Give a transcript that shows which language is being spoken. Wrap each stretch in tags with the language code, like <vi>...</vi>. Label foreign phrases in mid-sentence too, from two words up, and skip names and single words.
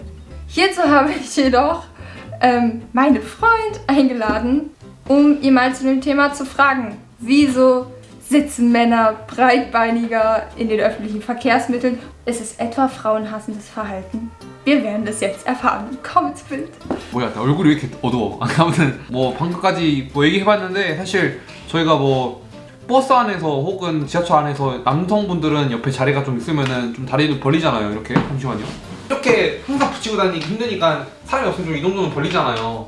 <de>Hierzu habe ich jedoch meinen Freund eingeladen, um ihn mal zu dem Thema zu fragen. Wieso sitzen Männer breitbeiniger in den öffentlichen Verkehrsmitteln? Ist es etwa frauenhassendes Verhalten? Wir werden es jetzt erfahren. Komm ins Bild.</de> <ko>뭐야, 나 얼굴이 왜 이렇게 어두워? 아무튼 뭐 방금까지 뭐 얘기해봤는데 사실 저희가 뭐 버스 안에서 혹은 지하철 안에서 남성분들은 옆에 자리가 좀 있으면은 좀 다리를 벌리잖아요. 이렇게 잠시만요. 이렇게 항상 붙이고 다니기 힘드니까 사람이 없으면 좀 이 정도는 벌리잖아요.</ko>